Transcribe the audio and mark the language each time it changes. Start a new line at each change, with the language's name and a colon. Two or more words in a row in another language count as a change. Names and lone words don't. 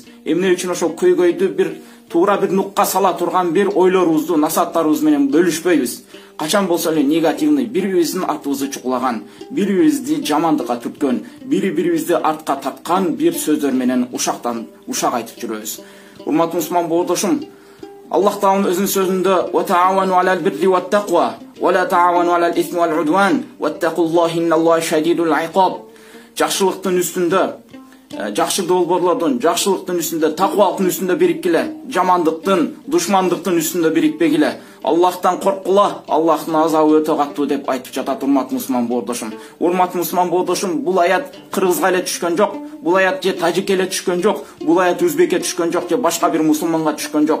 Kyrgyz: Эмне үчүн ошол көйгөйдү бир туура бир нукка сала турган бир ойлорубузду, насааттарыбыз менен бөлүшпөйбүз? Качан болсо эле негативный, бири-бирибиздин артыбызды чукулаган, бири-бирибизди жамандыкка түрткөн, бири-бирибизди артка тарткан бир сөздөр менен ушактан ушак айтып жүрөбүз. Урматтуу мусулман боордошум, Аллах Таалам өзүнүн сөзүндө
Arabic: «وتعاونوا على البر والتقوى ولا تعاونوا على الإثم والعدوان واتقوا الله إن الله شديد العقاب».
Kyrgyz: Жакшылыктын үстүндө, жакшы долбоорлордун, жакшылыктын үстүндө, таквалыктын үстүндө бириккиле, жамандыктын, душмандыктын үстүндө бирикпегиле. Аллахтан корккула, Аллахтын азабы өтө катуу деп айтып жатат. Урматтуу мусулман боордошум. Урматтуу мусулман боордошум, бул аят кыргызга эле түшкөн жок, бул аят же тажикке эле түшкөн жок, бул аят өзбекке түшкөн жок же башка бир мусулманга түшкөн жок.